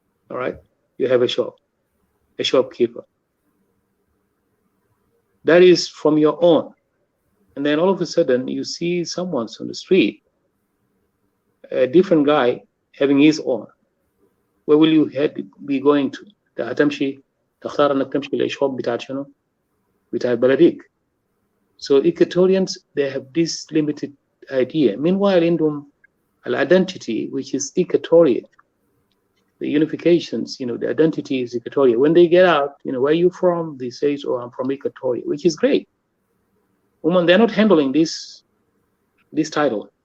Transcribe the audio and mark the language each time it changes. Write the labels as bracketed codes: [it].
[en] All right, you have a shopkeeper. That is from your own, and then all of a sudden you see someone on the street, a different guy having his own. Where will you be going to? [ar] تختار انك تمشي للشوب بتاع شنو؟ بتاع بلديك. [en] So Equatorians, they have this limited idea. Meanwhile, [ar] عندهم [en] identity, which is Equatoria. The unifications, the identity is Equatoria. When they get out, where are you from? They say, oh, I'm from Equatoria, which is great. Women, they're not handling this title.